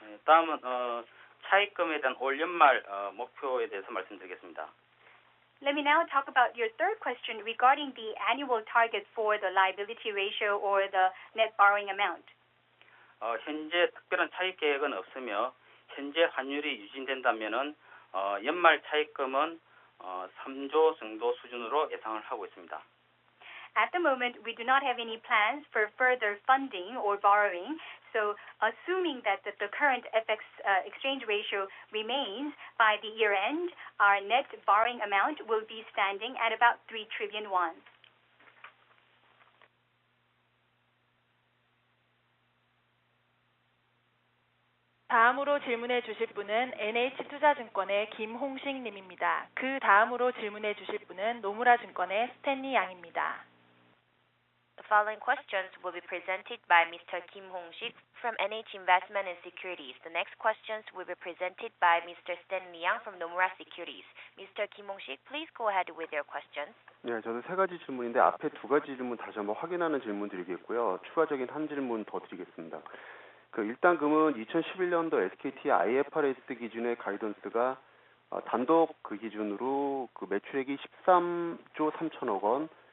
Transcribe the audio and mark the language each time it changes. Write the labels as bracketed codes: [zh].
[ko] 다음은 차입금에 대한 올 연말 목표에 대해서 말씀드리겠습니다. [en] Let me now talk about your third question regarding the annual target for the liability ratio or the net borrowing amount. [ko] 현재 특별한 차입 계획은 없으며 현재 환율이 유지된다면은 연말 차입금은 3조 정도 수준으로 예상을 하고 있습니다. [en] At the moment, we do not have any plans for further funding or borrowing. So, assuming that the current FX exchange ratio remains by the year end, our net borrowing amount will be standing at about 3 trillion won. [ko] 다음으로 질문해 주실 분은 NH투자증권의 김홍식 님입니다. 그 다음으로 질문해 주실 분은 노무라증권의 스탠리 양입니다. [en] The following questions will be presented by Mr. Kim Hong-sik from NH Investment and Securities. The next questions will be presented by Mr. Stanley Yang from Nomura Securities. Mr. Kim Hong-sik, please go ahead with your questions. [ko] 네, 저는 세 가지 질문인데 앞에 두 가지 질문 다시 한번 확인하는 질문 드리겠고요. 추가적인 한 질문 더 드리겠습니다. 일단 금은 2011년도 SKT IFRS 기준의 가이던스가 단독 그 기준으로 그 매출액이 13조 3천억 원,